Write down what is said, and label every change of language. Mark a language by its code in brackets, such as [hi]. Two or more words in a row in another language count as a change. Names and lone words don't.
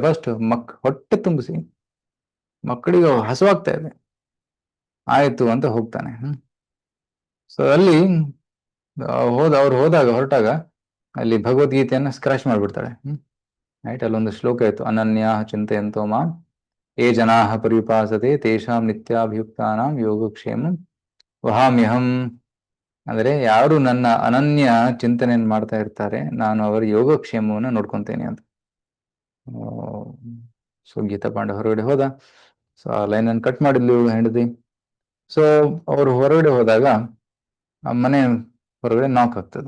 [kn] ಫಸ್ಟ್ ಹೊಟ್ಟೆ ತುಂಬಿಸಿ, ಮಕ್ಕಳಿಗೆ ಹಸುವಾಗ್ತಾ ಇದೆ. ಆಯ್ತು ಅಂತ ಹೋಗ್ತಾನೆ. ಸೊ ಅಲ್ಲಿ ಹೊರಟಾಗ ಅಲ್ಲಿ ಭಗವದ್ಗೀತೆಯನ್ನ ಸ್ಕ್ರಾಚ್ ಮಾಡ್ಬಿಡ್ತಾಳೆ. ರೈಟ್. ಅಲ್ಲೊಂದು ಶ್ಲೋಕ ಇತ್ತು, [sa] ಅನನ್ಯ ಚಿಂತೆಯಂತೋ ಮಾಂ ಯೇ ಜನಾಃ ಪರಿಪಾಸತೆ ತೇಷಾಂ ನಿತ್ಯಾಭಿಯುಕ್ತಾನಾಂ ಯೋಗಕ್ಷೇಮಂ ವಹಾಮ್ಯಹಂ. [kn] ಅಂದ್ರೆ ಯಾರು ನನ್ನ ಅನನ್ಯ ಚಿಂತನೆಯನ್ನು ಮಾಡ್ತಾ ಇರ್ತಾರೆ, ನಾನು ಅವರ ಯೋಗಕ್ಷೇಮವನ್ನು ನೋಡ್ಕೊಂತೇನೆ ಅಂತ. ಸೊ ಗೀತಾ ಪಾಂಡೆ ಹೊರಗಡೆ ಹೋದ. ಸೊ ಆ ಲೈನ್ ಅನ್ನು ಕಟ್ ಮಾಡಿದ್ಲು ಹೆಂಡತಿ. ಸೊ ಅವರು ಹೊರಗಡೆ ಹೋದಾಗ ಆ ಮನೆ ಹೊರಗಡೆ ನಾಕ್ ಆಗ್ತದೆ.